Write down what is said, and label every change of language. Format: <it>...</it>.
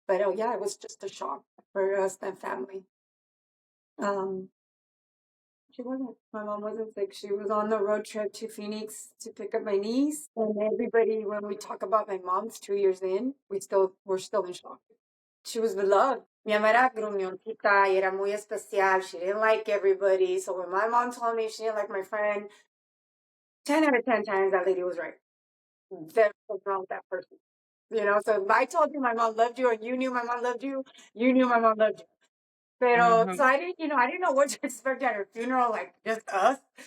<en>But oh yeah, it was just a shock for us and family. Um, she wasn't. My mom wasn't sick. She was on the road trip to Phoenix to pick up my niece. And everybody, when we talk about my mom's 2 years in, we're still in shock. She was beloved.</en> <es>Mi mamá era gruñoncita y era muy especial.</es> <en>She didn't like everybody. So when my mom told me she didn't like my friend, 10 out of 10 times that lady was right. There's something wrong with that person. So if I told you my mom loved you and you knew my mom loved you, you knew my mom loved you. Pero, so Mhm. I didn't know what to expect at her funeral, like just us.</en>